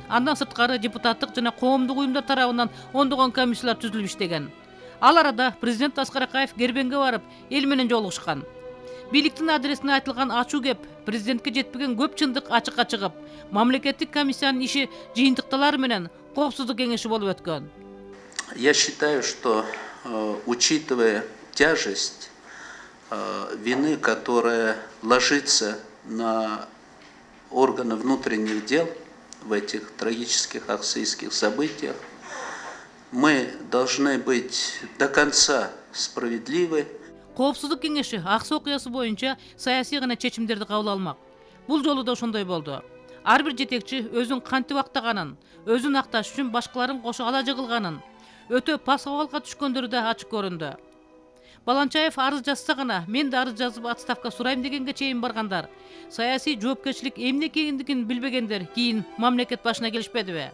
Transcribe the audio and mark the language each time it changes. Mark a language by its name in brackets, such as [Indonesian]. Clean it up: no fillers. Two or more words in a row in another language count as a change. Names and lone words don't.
[Kyrgyz] Андан сырткары депутаттык жана коомдук уюмдар тарабынан ондогон комиссиялар түзүлүп иштеген. Ал арада президент Аскар Акаев Кербенге барып, эл менен жолугушкан. Бийликтин адресине айтылган ачуу кеп президентке жетпеген көп чындык ачыкка чыгып, мамлекеттик комиссиянын иши жыйынтыкталары менен коопсуздук кеңеши болуп өткөн. [Russian] Я считаю, что учитывая тяжесть вины, которая ложится на органы внутренних дел в этих трагических аксийских событиях, мы должны быть до конца справедливы. [Kyrgyz] Коопсуздук кеңеши Ак Суу окуясы боюнча саясий гана чечимдерди кабыл алмак. Бул жолу да ошондой болду. Ар бир жетекчи өзүн кантип актаганын, өзүн акташ үчүн башкаларын кошо ала жыгылганын, өтө пасыбалга түшкөндөрү да ачык көрүндү. Баланчаев арыз жазса гана, мен да арыз жазып отставка сурайм дегенге чейин баргандар, саясий жоопкерчилик эмне экендигин билбегендер кийин мамлекет башына келишпедиби?